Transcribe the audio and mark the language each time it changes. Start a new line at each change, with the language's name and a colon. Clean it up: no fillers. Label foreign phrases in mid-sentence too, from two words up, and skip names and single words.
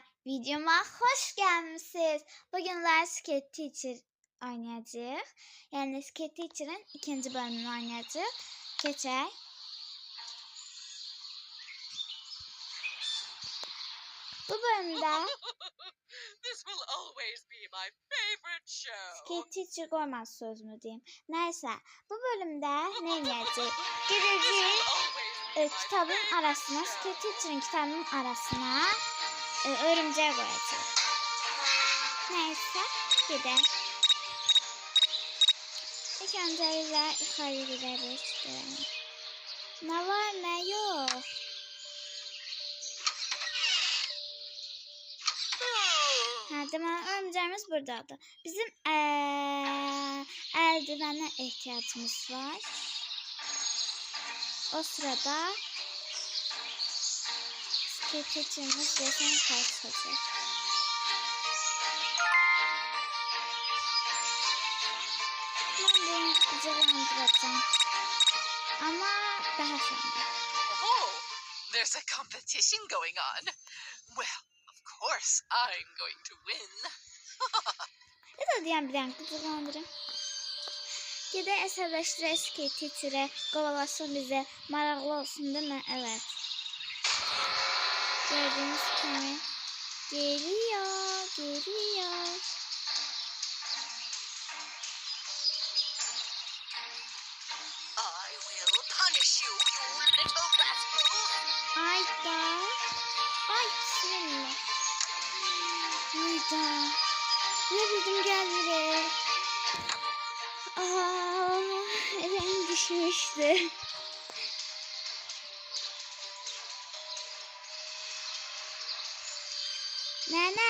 Turkish: Videoma hoş gelmişsiniz.
Azerbaijani: Bugün Skate Teacher oynayacağıq. Yani Skate Teacher'ın ikinci bölümünü oynayacağıq. Keçək. Bu bölümdə
English: This will always be my favorite show.
Azerbaijani: Skate Teacher qoymaz sözümü deyim. Nəysə, bu bölümdə nə edəcəyik? Gedəcəyik kitabın arasına, Skate Teacher'ın kitabının arasına örümcək qoyacağıq. Nəysə, gedək. İlk öncəliklə yuxarı gedərik. Nə var, nə yox. Deməli, örümcəyimiz buradadır. Bizim əldivənə ehtiyacımız var.
Turkish: O sırada Skate Teacher'ımız resim karşılayacak. Ben bunu gıcıklandıracağım. Ama daha sonra.
English: Oh, there's a competition going on. Well, of course I'm going to win.
Turkish: Ya da diyen bir tane gıcıklandırın.
Azerbaijani: Gedək əsəbləşdirək Skate Teacher'e, qovalasın bizə, maraqlı olsun
Turkish: değil mi? Evet. Gördüğünüz kimi geliyor, geliyor.
English: I will punish you, you little rascal.
Azerbaijani: Ayda. Ay bismillah. Ayda.
Turkish: Ne bildim gel buraya. Elim düşmüştü. Nene.